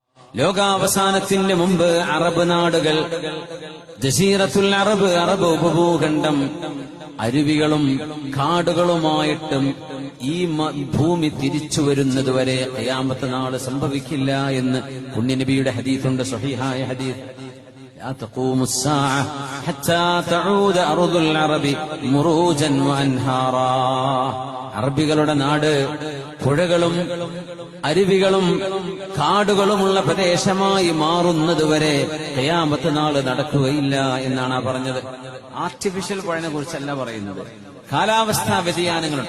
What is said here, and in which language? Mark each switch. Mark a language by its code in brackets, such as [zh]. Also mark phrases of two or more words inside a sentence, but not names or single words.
[ml] ലോകാവസാനത്തിന് മുമ്പ് അറബ് നാടുകൾ, [ar] جزيرة العرب, [ml] അറബ് ഉപഭൂഖണ്ഡം അരുവികളും കാടുകളുമായിട്ടും ഈ ഭൂമി തിരിച്ചു വരുന്നതുവരെ ഖിയാമത്ത് നാള് സംഭവിക്കില്ല എന്ന് പുണ്യനബിയുടെ ഹദീസുണ്ട്, സ്വഹീഹായ ഹദീസ്. [ar] لا تقوم الساعة حتى تعود أرض العرب مروجا وأنهارا. [ml] അറബികളുടെ നാട് പുഴകളും അരുവികളും കാടുകളുമുള്ള പ്രദേശമായി മാറുന്നതുവരെ ഖിയാമത്ത് നാള് നടക്കുകയില്ല എന്നാണ് പറഞ്ഞത്. ആർട്ടിഫിഷ്യൽ പുഴനെ കുറിച്ചല്ല പറയുന്നത്, കാലാവസ്ഥാ വ്യതിയാനങ്ങളുണ്ട്.